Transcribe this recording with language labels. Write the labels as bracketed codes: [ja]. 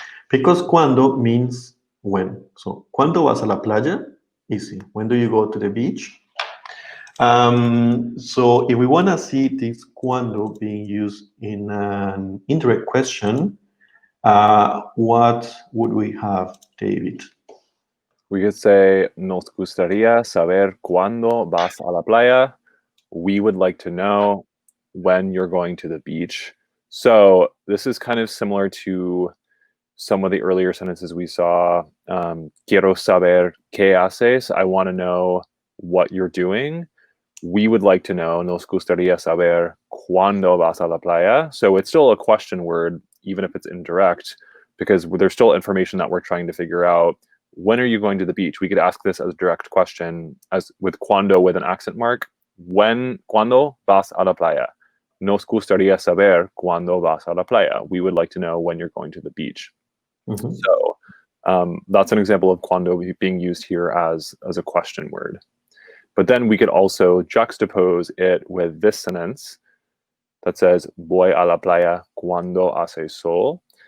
[en] Because cuando means when. So, [es] ¿cuándo vas a la playa? [en] Easy. When do you go to the beach? So if we want to see this cuando being used in an indirect question, what would we have, David? We could say, [es] nos gustaría saber cuándo vas a la playa. [en] We would like to know when you're going to the beach. So this is kind of similar to some of the earlier sentences we saw. [es] Quiero saber qué haces. [en] I want to know what you're doing. We would like to know, [es] nos gustaría saber cuándo vas a la playa. [en] So it's still a question word, even if it's indirect, because there's still information that we're trying to figure out. When are you going to the beach? We could ask this as a direct question, as with cuando with an accent mark. [es] Cuándo vas a la playa? Nos gustaría saber cuándo vas a la playa. [en] We would like to know when you're going to the beach. Mhm. So that's an example of cuando being used here as a question word. But then we could also juxtapose it with this sentence that says, [es] voy a la playa cuando hace sol.